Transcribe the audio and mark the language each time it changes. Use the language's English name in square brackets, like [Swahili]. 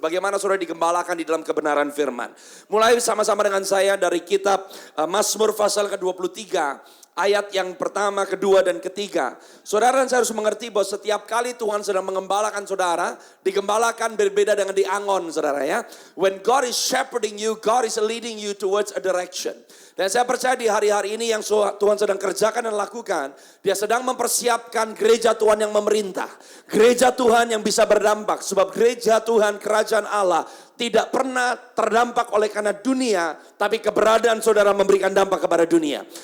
[Indonesian] Bagaimana saudara digembalakan di dalam kebenaran firman. Mulai sama-sama dengan saya dari kitab Mazmur pasal ke-23. Ayat yang pertama, kedua, dan ketiga. Saudara dan saya harus mengerti bahwa setiap kali Tuhan sedang mengembalakan saudara, digembalakan berbeda dengan diangon saudara ya. [English] When God is shepherding you, God is leading you towards a direction. [Indonesian] Dan saya percaya di hari-hari ini yang Tuhan sedang kerjakan dan lakukan, Dia sedang mempersiapkan gereja Tuhan yang memerintah. Gereja Tuhan yang bisa berdampak. Sebab gereja Tuhan, kerajaan Allah, tidak pernah terdampak oleh karena dunia, tapi keberadaan saudara memberikan dampak kepada dunia.